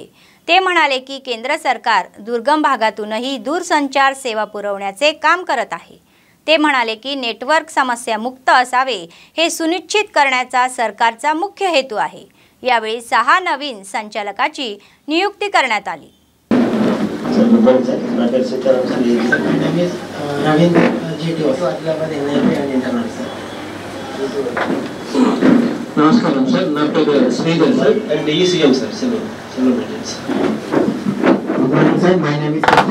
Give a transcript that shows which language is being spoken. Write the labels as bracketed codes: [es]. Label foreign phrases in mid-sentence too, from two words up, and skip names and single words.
[mr] ते म्हणाले की केंद्र सरकार दुर्गम भागातूनही दूरसंचार सेवा पुरवण्याचे काम करत आहे. ते म्हणाले की नेटवर्क समस्या मुक्त असावे हे सुनिश्चित करण्याचा सरकारचा मुख्य हेतू आहे. यावेळी 6 नवीन संचालकाची नियुक्ती करण्यात आली. [te] నమస్కారం సార్, నా పేరు శ్రీధర్ సార్ అండ్ DCM సార్ సెలబ్రిటీస్. [en] Good morning sir, my name is